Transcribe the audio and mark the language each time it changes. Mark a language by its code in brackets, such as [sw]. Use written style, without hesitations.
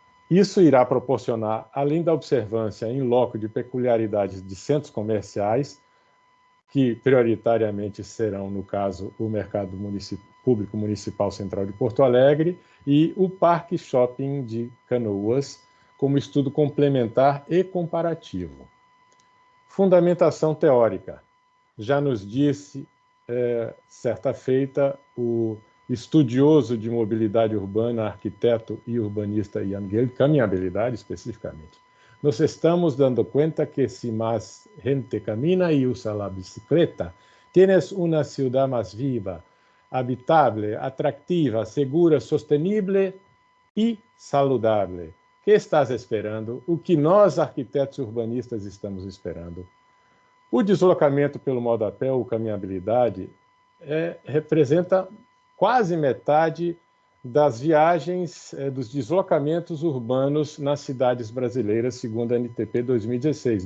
[pt] Isso irá proporcionar, além da observância em loco de peculiaridades de centros comerciais, que prioritariamente serão, no caso, o Mercado Público Municipal Central de Porto Alegre e o Parque Shopping de Canoas, como estudo complementar e comparativo. Fundamentação teórica. Já nos disse, certa feita, o estudioso de mobilidade urbana, arquiteto e urbanista Ian Gale, caminhabilidade especificamente. [es] Nos estamos dando cuenta que si más gente camina y usa la bicicleta, tienes una ciudad más viva, habitable, atractiva, segura, sostenible [pt] e saudável. O que estás esperando? O que nós, arquitetos e urbanistas, estamos esperando? O deslocamento pelo modo a pé ou caminhabilidade representa quase metade das viagens, dos deslocamentos urbanos nas cidades brasileiras, segundo a NTP 2016.